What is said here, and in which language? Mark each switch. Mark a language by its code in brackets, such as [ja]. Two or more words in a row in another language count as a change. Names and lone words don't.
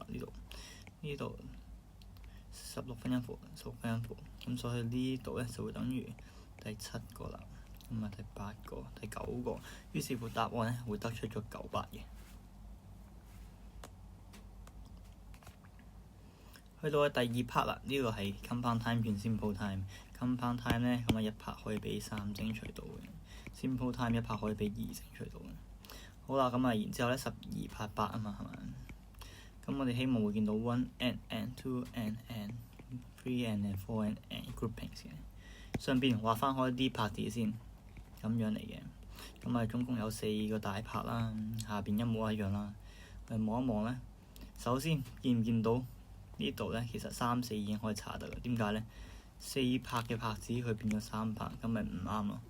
[yue] 呢度16分音符，16分音符，咁所以呢度咧就會等於第7個啦，咁啊第8個、第9個，於是乎答案咧會得出咗98嘅。去到第2 part 啦，呢個係 [en] compound time [yue] 變 [en] simple time。 compound time [yue] 咧咁啊1拍可以俾3整除到嘅 ， [en] simple time [yue] 1拍可以俾2整除到嘅。好啦，咁啊然之後咧12拍8啊嘛，係咪？咁我哋希望會見到 [en] 1 and 2 and 3 and 4 and groupings [yue] 嘅。上邊畫翻開啲拍子先，咁樣嚟嘅。咁啊總共有4個大拍啦，下邊一模一樣啦。我哋望一望咧，首先見唔見到？呢度咧其實3、4已經可以查得啦。點解咧？4拍嘅拍子佢變咗3拍，咁咪唔啱咯。